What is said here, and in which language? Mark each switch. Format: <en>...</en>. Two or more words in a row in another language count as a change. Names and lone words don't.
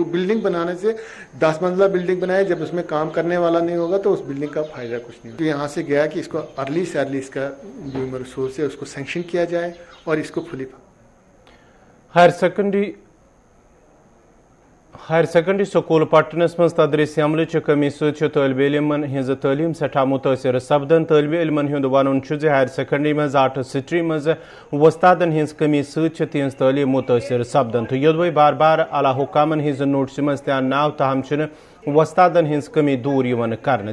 <ur>بلڈنگ بنانے سے 10 منزلہ بلڈنگ بنائے, جب اس میں کام کرنے والا نہیں ہوگا تو اس بلڈنگ کا فائدہ کچھ نہیں ہوگا. تو یہاں سے گیا کہ اس کو ارلی سے ارلی اس کا جو</ur> <en>human resource</en> <ur>ہے اس کو سینکشن کیا جائے اور اس کو فلی.</ur> <en>higher secondary school</en> <ks>پٹنس مز تدریسی عمل کمی ست طالب علمن ہز تعلیم سٹھا متاثر سپدان. طالب علمن ہند ون</ks> <en>higher secondary</en> <ks>مز آرٹ سٹری مز وستادن ہز کمی ست تہذ تعلیم متاثر سپدان. تو یدوے بار بار اعلی حکامن ہز نوٹس مز تہ ناو تاہم وستادن ہز کمی دور کرنے.</ks>